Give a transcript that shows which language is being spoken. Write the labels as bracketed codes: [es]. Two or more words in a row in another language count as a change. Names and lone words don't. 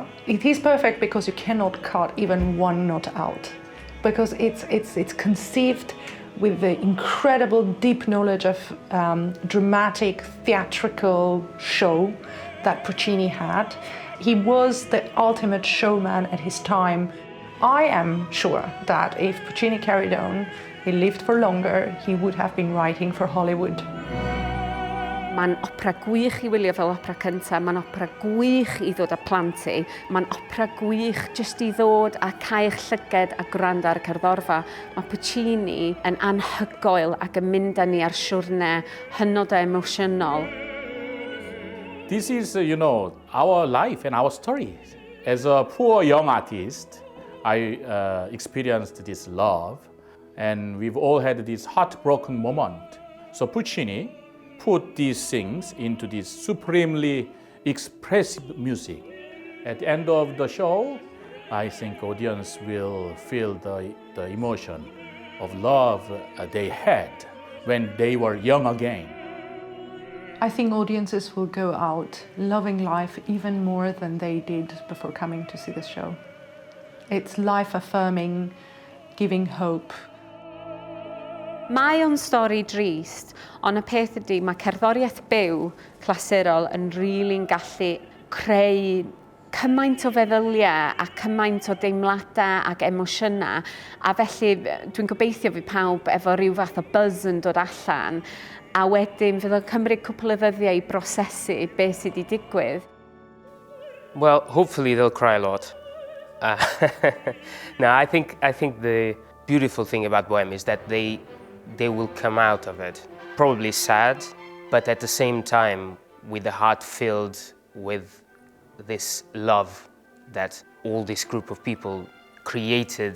[en] It is perfect because you cannot cut even one note out, because it's conceived with the incredible deep knowledge of dramatic theatrical show that Puccini had. He was the ultimate showman at his time. I am sure that if Puccini carried on, he lived for longer, he would have been writing for Hollywood. [cy] Mae'n opera gwych i wylio fel opera cyntaf, mae'n opera gwych i ddod â plant i, mae'n opera gwych jyst i ddod a cael eich llyged a gwrando ar y cerddorfa. Mae Puccini yn anhygoel ac yn mynd â ni ar siwrne hynod o emosiynol. [en] This is, our life and our story. As a poor young artist, I experienced this love, and we've all had this heartbroken moment. So Puccini put these things into this supremely expressive music. At the end of the show, I think audience will feel the emotion of love they had when they were young again. I think audiences will go out loving life even more than they did before coming to see the show. It's life-affirming, giving hope. [cy] Mae o'n stori drist, ond y peth ydy, mae cerddoriaeth byw clasurol yn rili'n gallu creu cymaint o feddyliau a cymaint o deimladau ac emosiynau, a felly dwi'n gobeithio fi pawb efo rhyw fath o buzz yn dod allan, a wedyn fydd o'n cymryd cwpl o ddyddiau i brosesu beth sydd wedi digwydd. [en] Well, hopefully they'll cry a lot. No, I think the beautiful thing about bohème is that they will come out of it probably sad, but at the same time with the heart filled with this love that all this group of people created.